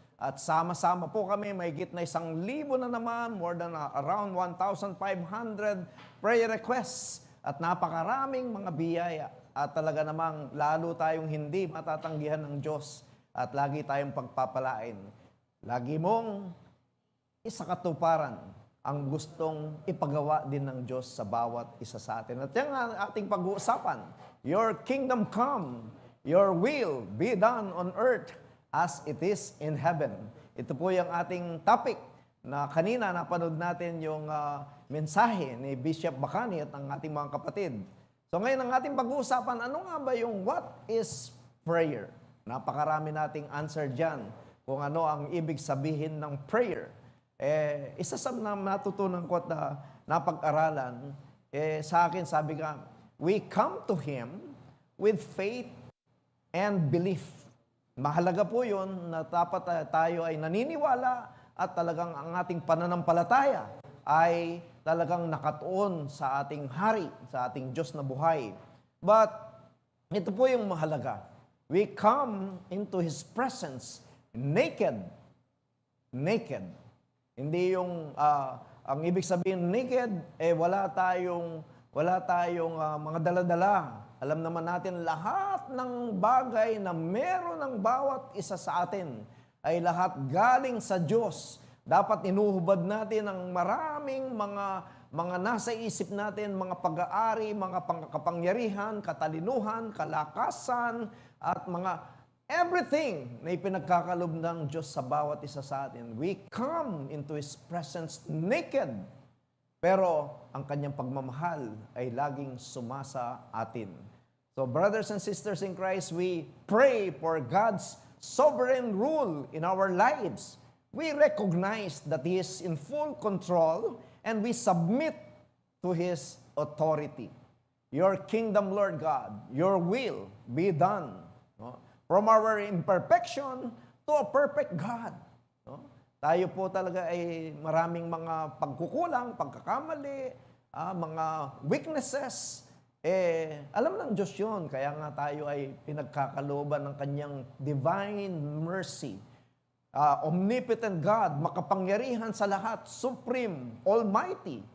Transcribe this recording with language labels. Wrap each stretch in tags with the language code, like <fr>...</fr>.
<tl>At sama-sama po kami, mahigit na 1,000 na naman,</tl> <en>more than around 1,500 prayer requests</en> <tl>at napakaraming mga biyaya. At talaga namang lalo tayong hindi matatanggihan ng Diyos at lagi tayong pagpapalain. Lagi mong isakatuparan ang gustong ipagawa din ng Diyos sa bawat isa sa atin. At yan ang ating pag-uusapan.</tl> <en>Your kingdom come, your will be done on earth as it is in heaven.</en> <tl>Ito po yung ating topic na kanina napanood natin yung mensahe ni Bishop Bacani at ng ating mga kapatid. So ngayon ang ating pag-uusapan, ano nga ba yung</tl> <en>what is prayer?</en> <tl>Napakarami nating answer dyan kung ano ang ibig sabihin ng prayer. Isa sa natutunan ko at napag-aralan, sa akin sabi ka,</tl> <en>we come to Him with faith and belief.</en> <tl>Mahalaga po yun na dapat tayo ay naniniwala at talagang ang ating pananampalataya ay talagang nakatuon sa ating hari, sa ating Diyos na buhay. But ito po yung mahalaga.</tl> <en>We come into His presence naked. Naked.</en> <tl>Hindi yung, ang ibig sabihin naked, wala tayong mga dala-dala. Alam naman natin, lahat ng bagay na meron ng bawat isa sa atin ay lahat galing sa Diyos. Dapat inuhubad natin ang maraming mga nasa isip natin, mga pag-aari, mga kapangyarihan, katalinuhan, kalakasan, at mga everything na ipinagkakalob ng Diyos sa bawat isa sa atin.</tl> <en>We come into His presence naked.</en> <tl>Pero ang kanyang pagmamahal ay laging sumasa atin.</tl> <en>So brothers and sisters in Christ, we pray for God's sovereign rule in our lives. We recognize that He is in full control and we submit to His authority. Your kingdom, Lord God, your will be done. No? From our imperfection to a perfect God. No?</en> <tl>Tayo po talaga ay maraming mga pagkukulang, pagkakamali, mga weaknesses. Alam ng Diyos yun. Kaya nga tayo ay pinagkakalooban ng Kanyang divine mercy.</tl> <en>Omnipotent God,</en> <tl>makapangyarihan sa lahat,</tl> <en>supreme, almighty.</en>